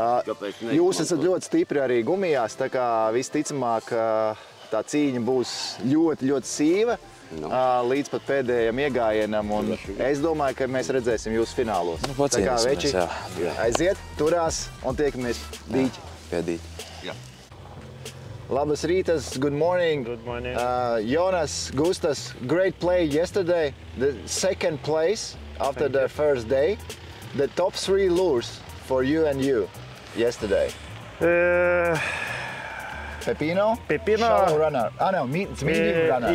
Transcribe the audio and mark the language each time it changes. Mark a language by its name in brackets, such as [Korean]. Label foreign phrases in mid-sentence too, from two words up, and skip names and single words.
[Latvian] Jūs esat ļoti stipri arī gumijās, tā kā visticamāk tā cīņa būs ļoti, ļoti sīva līdz pat pēdējiem iegājienam. Un es domāju, ka mēs redzēsim jūs finālos. Tā kā veči aiziet, turās un tiekamies dīķi. Pie dīķi. [Lithuanian] Labas rītas, [English] good morning. Good morning. Jonas, Gustas, great play yesterday. The second place after the first day. The top 3 lures for you and you yesterday. Pepino? Pepino. Shallow runner. No, it's medium runner.